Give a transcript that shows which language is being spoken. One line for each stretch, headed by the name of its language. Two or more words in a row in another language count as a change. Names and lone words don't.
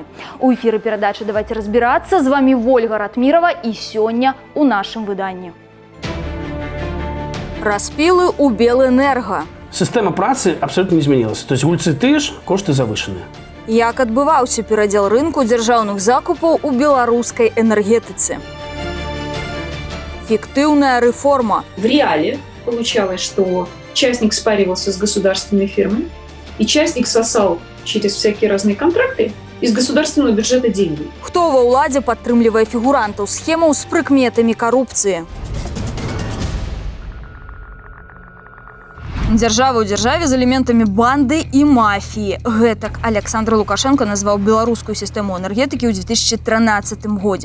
Belarusian: У эфіры перадачы «Давайце разбірацца». З вамі Вольга Ратмірова і сёння у нашым выданні. Распілы ў Белэнерга. Сістэма працы абсолютно не змянілася.
Russian: То есть
Belarusian: гульцы тыя ж, кошты завышаныя. Як адбываўся перадзел рынку дзяржаўных закупаў у беларускай энергетыцы?
Russian: Фиктивная реформа. В реале получалось, что частник спаривался с государственной фирмой, и частник сосал через всякие разные контракты из государственного бюджета деньги.
Belarusian: Хто ва ўладзе падтрымлівае фігурантаў схемаў з прыкметамі карупцыі? Дзяржава ў дзяржаве з элементамі банды і мафіі. Гэтак Александр Лукашенко назваў беларускую сістэму энергетыкі ў 2013 годзе.